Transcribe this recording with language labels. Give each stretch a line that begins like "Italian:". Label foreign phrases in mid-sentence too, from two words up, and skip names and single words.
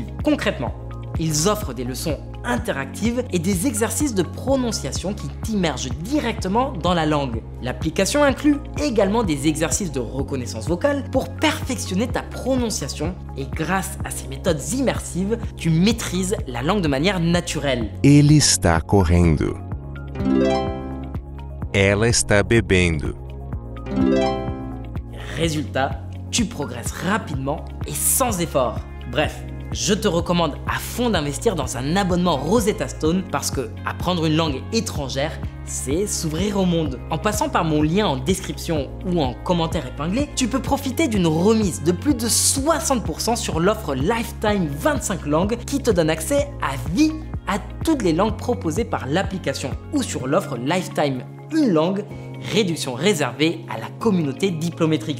French: Concrètement, ils offrent des leçons interactives et des exercices de prononciation qui t'immergent directement dans la langue. L'application inclut également des exercices de reconnaissance vocale pour perfectionner ta prononciation et grâce à ces méthodes immersives, tu maîtrises la langue de manière naturelle.
Portuguese: Ele está correndo. Ela está bebendo.
French: Résultat, tu progresses rapidement et sans effort. Bref, je te recommande à fond d'investir dans un abonnement Rosetta Stone parce que apprendre une langue étrangère, c'est s'ouvrir au monde. En passant par mon lien en description ou en commentaire épinglé, tu peux profiter d'une remise de plus de 60% sur l'offre Lifetime 25 langues qui te donne accès à vie à toutes les langues proposées par l'application ou sur l'offre Lifetime une langue, réduction réservée à la communauté Diplometrix.